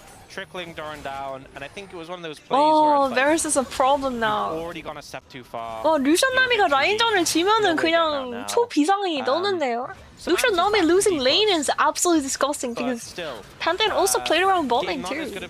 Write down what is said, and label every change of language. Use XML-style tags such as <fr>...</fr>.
<en>Trickling Doran down, and I think it was one of those plays Oh, where Varus is a problem now. already gone a step too far.</en> <ko>루션 나미가 라인전을 지면은 그냥 초비상이 떠는데요.</ko> <en>Lucian Nami losing lane is absolutely disgusting because Pantheon also played around bot lane too.</en>